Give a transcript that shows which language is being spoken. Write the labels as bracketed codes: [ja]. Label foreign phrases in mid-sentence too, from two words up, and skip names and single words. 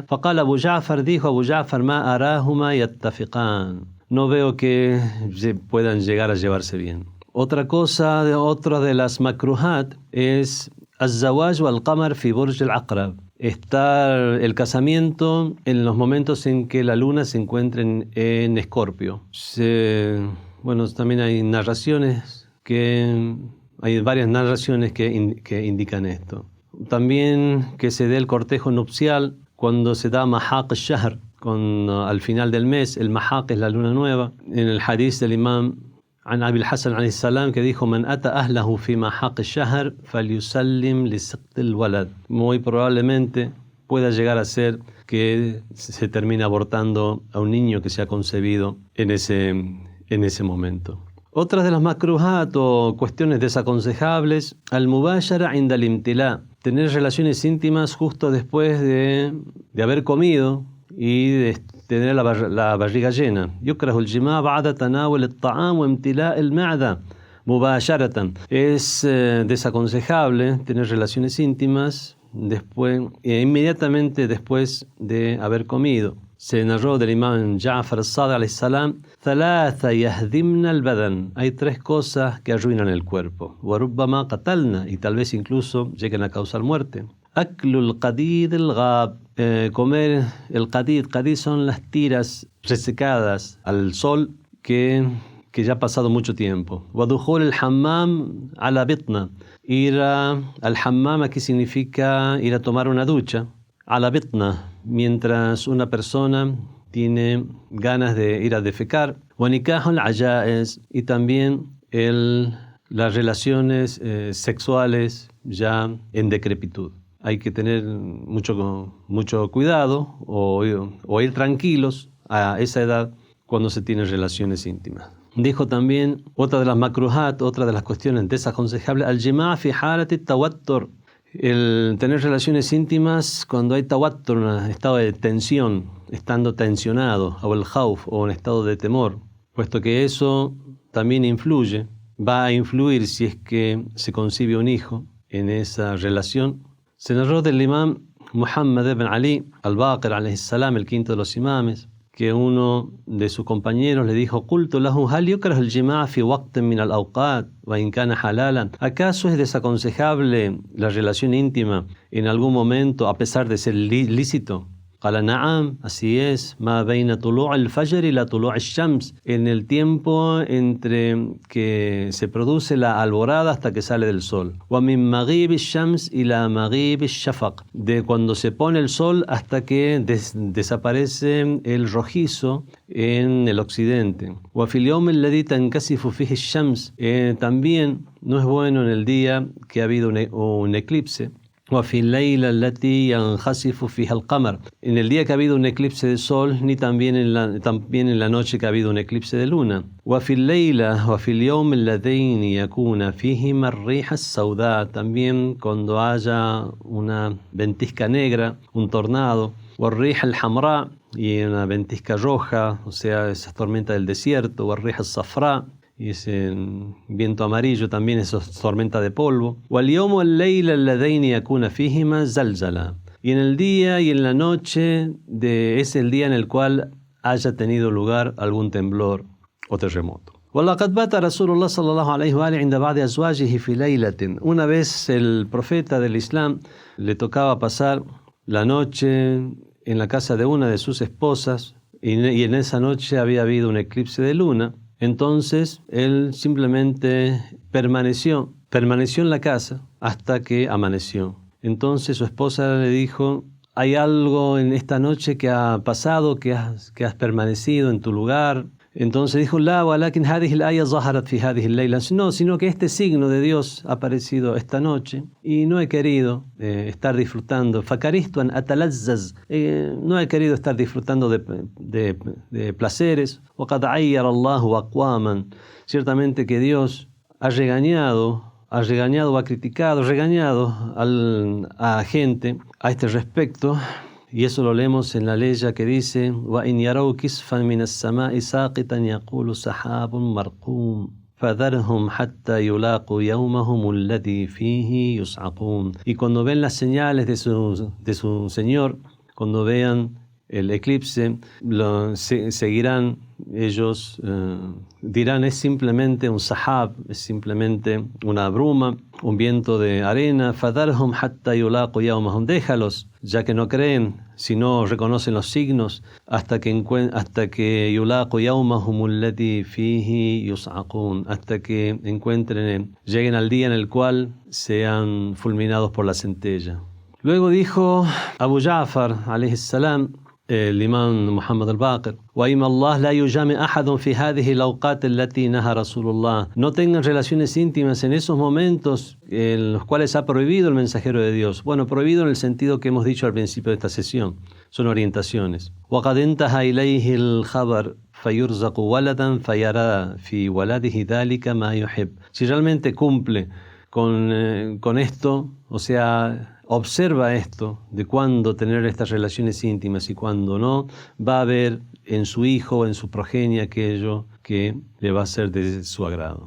[ar] فقال أبو جعفر, dijo Abu Ja'far, ما أراهما يتفقان, [es] no veo que puedan llegar a llevarse bien. Otra de las makruhat es [ar] الزواج والقمر في برج العقرب. [es] Está el casamiento en los momentos en que la luna se encuentra en Escorpio. También hay varias narraciones que indican esto. También que se dé el cortejo nupcial cuando se da [ar] محاق الشهر, [es] al final del mes. El mahaq es la luna nueva. En el hadith del imam [ar] عن أبي الحسن عليه السلام, [es] que dijo: [ar] من أتى أهله في محاق الشهر فليسلم لسقط الولد. [es] Muy probablemente pueda llegar a ser que se termine abortando a un niño que se ha concebido en ese momento. Otras de las makruhat o cuestiones desaconsejables, [ar] المباشرة عند الامتلاء, [es] tener relaciones íntimas justo después de haber comido y de tener la barriga llena. [ar] يكره الجماع بعد تناول الطعام وامتلاء المعدة مباشرة. [es] Es desaconsejable tener relaciones íntimas inmediatamente después de haber comido. Se narró del imam Ja'far al-Sadiq [ar] عليه السلام: ثلاثة يهدمن البدن. [es] Hay 3 cosas que arruinan el cuerpo. [ar] وربما قتلنا, [es] y tal vez incluso lleguen a causar muerte. [ar] أكل القديد الغاب, [es] comer el qadid son las tiras resecadas al sol que ya ha pasado mucho tiempo. [ar] ودخول الحمام على بطنة, [es] ir al hammam aquí significa ir a tomar una ducha. [ar] على بطنة, [es] mientras una persona tiene ganas de ir a defecar. [ar] ونكاح العجائز, [es] y también las relaciones sexuales ya en decrepitud. hay que tener mucho cuidado o ir tranquilos a esa edad cuando se tienen relaciones íntimas. Dijo también, otra de las makruhat, otra de las cuestiones desaconsejables, [ar] الجماع في حالة التوتر, [es] el tener relaciones íntimas cuando hay tawattur, un estado de tensión, estando tensionado, o el khawf, o un estado de temor, puesto que eso también va a influir si es que se concibe un hijo en esa relación. Se narró del imam Muhammad ibn Ali al-Baqir, [ar] عليه السلام, [es] el quinto de los imames, que uno de sus compañeros le dijo: [ar] "قلت له هل يكره الجماع في وقت من الأوقات وإن كان حلالا". [es] ¿Acaso es desaconsejable la relación íntima en algún momento a pesar de ser lícito? [ar] قال نعم, [es] así es, [ar] ما بين طلوع الفجر [es] y la [ar] طلوع الشمس, [es] en el tiempo entre que se produce la alborada hasta que sale del sol. [ar] ومن مغيب الشمس إلى مغيب الشفق, [es] de cuando se pone el sol hasta que desaparece el rojizo en el occidente. [ar] وفي اليوم الذي تنكسف فيه الشمس, [es] también no es bueno en el día que ha habido un eclipse. [ar] وفي الليلة التي ينخسف فيها القمر, [es] en el día que ha habido un eclipse de sol, ni también en la noche que ha habido un eclipse de luna. [ar] وفي الليلة وفي اليوم اللذين يكون فيهما الريح السوداء, [es] también cuando haya una ventisca negra, un tornado. [ar] والريح الحمراء, [es] y una ventisca roja, o sea, esa tormenta del desierto. [ar] والريح الصفراء, [es] y ese viento amarillo también, esa tormenta de polvo. [ar] وَالْيَوْمُ وَاللَّيْلَ اللَّذَيْنِ يَكُونَ فِيهِمَا زَلْزَلًا, [es] y en el día y en la noche es el día en el cual haya tenido lugar algún temblor o terremoto. [ar] وَلَقَدْ بَاتَ رَسُولُ اللَّهِ صَلَّى اللَّهُ عَلَيْهِ وَآلِهِ عِنْدَ بَعْضِ أَزْوَاجِهِ فِي لَيْلَةٍ, [es] una vez el profeta del Islam le tocaba pasar la noche en la casa de una de sus esposas, y en esa noche había habido un eclipse de luna. Entonces él simplemente permaneció en la casa hasta que amaneció. Entonces su esposa le dijo: ¿hay algo en esta noche que ha pasado, que has permanecido en tu lugar? Entonces dijo: [ar] لا ولكن هذه الآية ظهرت في هذه الليلة, [es] no, sino que este signo de Dios ha aparecido esta noche y no he querido estar disfrutando. [ar] فكرهت أن أتلذذ, [es] no he querido estar disfrutando de placeres. [ar] وقد عير الله أقواما, [es] ciertamente que Dios ha regañado, ha criticado a gente a este respecto. Y eso lo leemos en la ley que dice: [ar] وَإِنْ يَرَوْا كِسْفًا مِنَ السَّمَاءِ سَاقِطًا يَقُولُ سَحَابٌ مَرْقُومٌ فَذَرْهُمْ حَتَّى يُلَاقُوا يَوْمَهُمُ الَّذِي فِيهِ يُصْعَقُونَ. [es] Y cuando ven las señales de su Señor, cuando vean el eclipse, seguirán ellos, dirán: es simplemente un sahab, es simplemente una bruma, un viento de arena. [ar] فَذَرْهُمْ حَتَّى يُلَاقُوا يَوْمَهُمْ, [es] déjalos, ya que no creen, si no reconocen los signos, hasta que [ar] يُلَاقُوا يَوْمَهُمُ الَّذِي فِيهِ يُصْعَقُونَ, [es] hasta que lleguen al día en el cual sean fulminados por la centella. Luego dijo Abu Ja'far alayhi salam, el imam Muhammad al-Baqir: [ar] وَإِمَا اللَّهِ لَا يُجَامِعْ أَحَدٌ فِي هَذِهِ الْأَوْقَاتِ الَّتِي نَهَى رَسُولُ اللَّهِ, [es] no tengan relaciones íntimas en esos momentos en los cuales ha prohibido el mensajero de Dios. Bueno, prohibido en el sentido que hemos dicho al principio de esta sesión, son orientaciones. [ar] وَقَدْ انْتَهَى إِلَيْهِ الْخَبَرُ فَيُرْزَقُ وَلَدًا فَيَرَى فِي وَلَدِهِ ذَلِكَ مَا يُحِبُّ, [es] si realmente cumple con esto, o sea, observa esto de cuándo tener estas relaciones íntimas y cuándo no, va a ver en su hijo o en su progenie aquello que le va a ser de su agrado.